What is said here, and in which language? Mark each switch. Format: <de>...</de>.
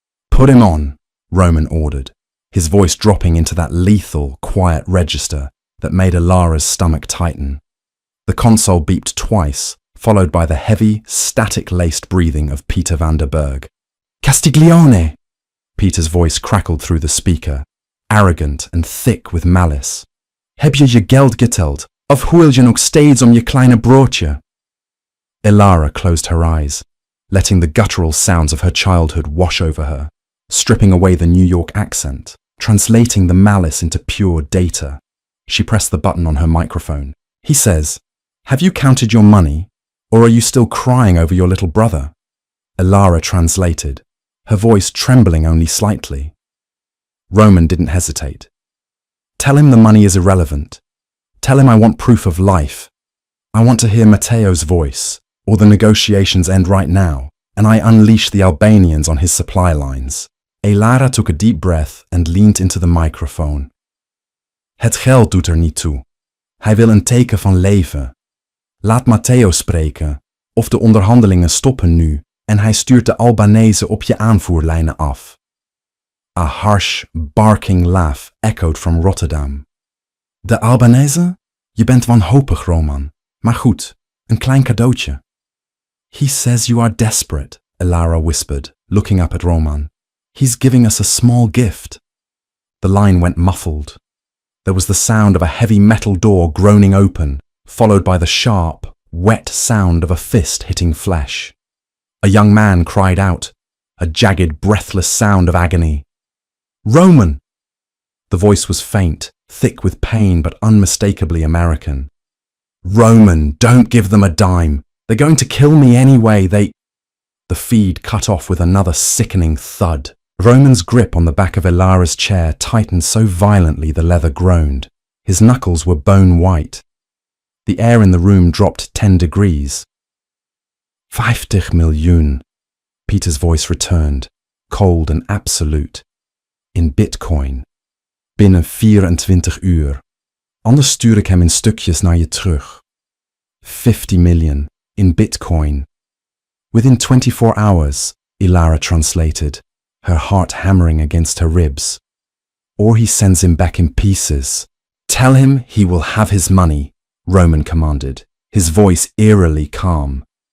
<en>"Put him on," Roman ordered, his voice dropping into that lethal, quiet register that made Elara's stomach tighten. The console beeped twice, followed by the heavy, static-laced breathing of Peter Vanderberg. "Castiglione!" Peter's voice crackled through the speaker, arrogant and thick with malice.</en> <nl>"Heb je je geld geteld, of huil je nog steeds om je kleine broodje?"</nl> <en>Elara closed her eyes, letting the guttural sounds of her childhood wash over her, stripping away the New York accent, translating the malice into pure data. She pressed the button on her microphone. "He says, have you counted your money, or are you still crying over your little brother?" Elara translated, her voice trembling only slightly. Roman didn't hesitate. "Tell him the money is irrelevant. Tell him I want proof of life. I want to hear Matteo's voice, or the negotiations end right now, and I unleash the Albanians on his supply lines." Elara took a deep breath and leaned into the microphone.</en> <nl>"Het geld doet er niet toe. Hij wil een teken van leven. Laat Matteo spreken, of de onderhandelingen stoppen nu en hij stuurt de Albanese op je aanvoerlijnen af."</nl> <en>A harsh, barking laugh echoed from Rotterdam.</en> <nl>"De Albanese? Je bent wanhopig, Roman. Maar goed, een klein cadeautje."</nl> <en>"He says you are desperate," Elara whispered, looking up at Roman. "He's giving us a small gift." The line went muffled. There was the sound of a heavy metal door groaning open, followed by the sharp, wet sound of a fist hitting flesh. A young man cried out, a jagged, breathless sound of agony. "Roman!" The voice was faint, thick with pain but unmistakably American. "Roman, don't give them a dime. They're going to kill me anyway, The feed cut off with another sickening thud. Roman's grip on the back of Elara's chair tightened so violently the leather groaned. His knuckles were bone white. The air in the room dropped 10 degrees.</en> <nl>50 miljoen,</nl> <en>Peter's voice returned, cold and absolute. In Bitcoin.</en> <nl>Binnen 24 uur. Anders stuur ik hem in stukjes naar je terug.</nl> <en>50 million, in Bitcoin. Within 24 hours, Ilara translated, her heart hammering against her ribs. Or he sends him back in pieces. Tell him he will have his money, Roman commanded, his voice eerily calm.</en>